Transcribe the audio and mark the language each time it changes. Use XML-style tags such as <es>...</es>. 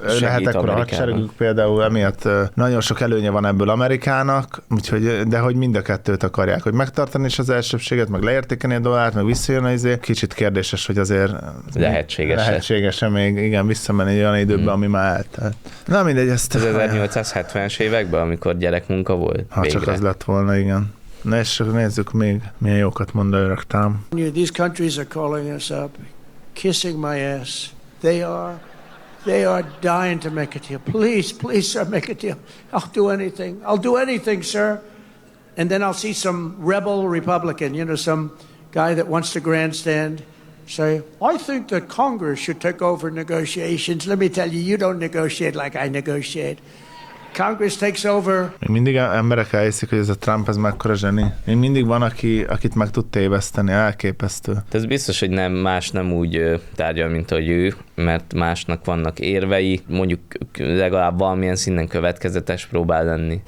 <hu>lehet ekkora hadseregük például, emiatt nagyon sok előnye van ebből Amerikának, úgyhogy, de hogy mind a kettőt akarják, hogy megtartani is az elsőbséget, meg leértékeni a dollárt, meg visszajön az azért. Kicsit kérdéses, hogy azért lehetséges-e még igen, visszamenni olyan időben, ami már eltelt. Na mindegy, ezt... 1870-es években, amikor gyerekmunka volt. Ha végre. Csak az lett volna, igen. Na és nézzük még, milyen jókat mondani raktám.</hu> <en>These countries are calling us up, kissing my ass. They are dying to make a deal. Please, please, sir, make a deal. I'll do anything. I'll do anything, sir. And then I'll see some rebel Republican, you know, some guy that wants to grandstand, say, I think that Congress should take over negotiations. Let me tell you, you don't negotiate like I negotiate. Congress takes over.</en> <hu>Még mindig emberek elhiszik, hogy ez a Trump, ez mekkora zseni. Még mindig van, akit meg tud téveszteni, elképesztő. De ez biztos, hogy nem, más nem úgy tárgyal, mint ahogy ő, mert másnak vannak érvei, mondjuk legalább valamilyen szinten következetes próbál lenni.</hu>